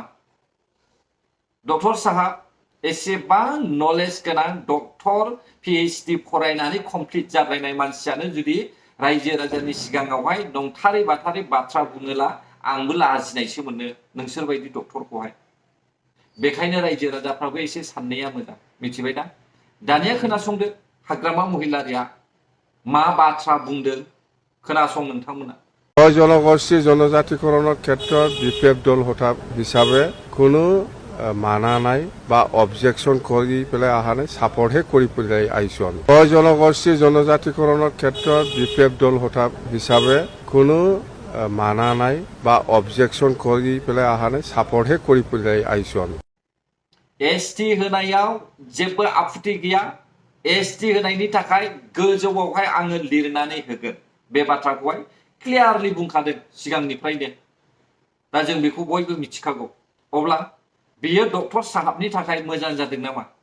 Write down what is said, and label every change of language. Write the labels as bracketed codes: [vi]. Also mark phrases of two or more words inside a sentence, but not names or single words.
[brx] डक्टर साहाब एसेबां नलेज गोनां डक्टर PhD फरायनानै कमप्लिट जालायनाय मानसियानो जुदि रायजो राजानि सिगाङावहाय नंथारै बाथारै बाथ्रा बुङोला आंबो लाजिनायसो मोनो नोंसोरबायदि डक्टरखौहाय। बेखायनो रायजो राजाफ्राबो एसे साननाया मोजां, मिथिबाय ना? दानिया खोनासंदो हाग्रामा महिलारिया मा बाथ्रा बुंदों, खोनासं नोंथांमोना। [as] জনগোষ্ঠী জনজাতিকৰণৰ ক্ষেত্ৰত বিপ্লৱ দল হিচাপে কোনো মানা নাই বা অবজেকশন কৰি পেলাই অহা নাই, ছাপৰ্টহে কৰি পেলাই আহিছোঁ আমি। জনগোষ্ঠী জনজাতিকৰণৰ ক্ষেত্ৰত বিপ্লৱ দল হিচাপে কোনো মানা নাই বা অবজেকশন কৰি পেলাই অহা নাই, ছাপৰ্টহে কৰি পেলাই আহিছোঁ আমি। [brx] एसटि होनायाव जेबो आपत्ति गैया। एसटि होनायनि थाखाय गोजौआवहाय आङो लिरनानै होगोन। बे बाथ्राखौहाय क्लियारलि बुंखादों सिगांनिफ्रायनो। दा जों बेखौ बयबो मिथिखागौ। अब्ला बियो डक्टर साहाबनि थाखाय मोजां जादों नामा?